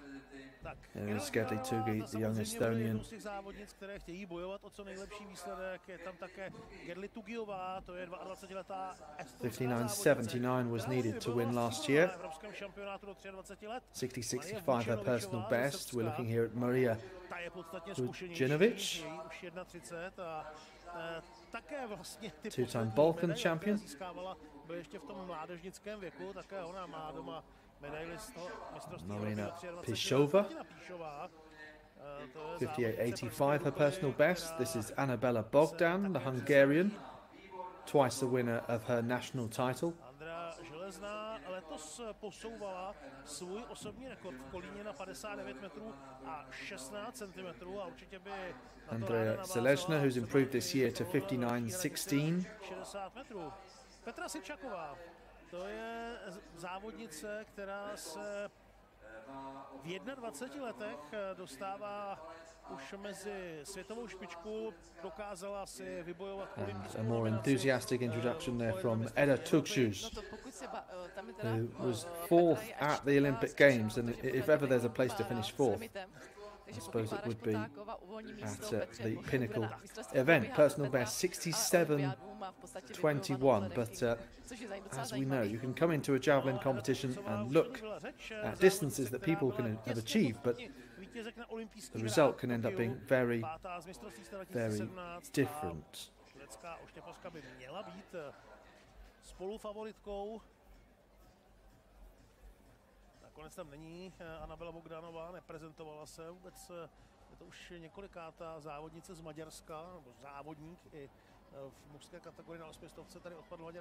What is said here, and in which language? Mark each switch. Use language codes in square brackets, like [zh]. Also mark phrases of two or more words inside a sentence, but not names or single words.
[en] There's Gedli Tugi, the young Estonian. [cs] Z těch závodnic, které chtějí bojovat o co nejlepší výsledek, je tam také Gedli Tugiová, to je 22letá estonská [en] 59.79 was needed to win last year. 60.65 her personal best. We're looking here at Maria Vujinovic, two-time Balkan champion. [cs] Byl ještě v tom mládežnickém věku, také ona má doma medaili z toho mistrovství [en] Marina Pishova, 58.85 her personal best. This is Annabella Bogdan, the Hungarian, twice the winner of her national title. [cs] Andrea Železná letos posouvala svůj osobní rekord v Kolíně na 59 metrů a 16 cm a určitě by [en] Andrea Selezna, who's improved this year to 59.16. [cs] 60 metrů. Petra Sičaková, to je závodnice, která se v 21 letech dostává už mezi světovou špičku, dokázala si vybojovat [en] And a more enthusiastic introduction there from Eda Tugshus, who was fourth at the Olympic Games, and if ever there's a place to finish fourth, I suppose it would be at the pinnacle event. Personal best 67.21, but as we know, you can come into a javelin competition and look at distances that people can have achieved, but the result can end up being very, very different. [cs] Nakonec tam není Anabela Bogdanová, neprezentovala se vůbec. Je to už několikátá závodnice z Maďarska, nebo závodník i v mužské kategorii na 800 tady odpadl Maďar.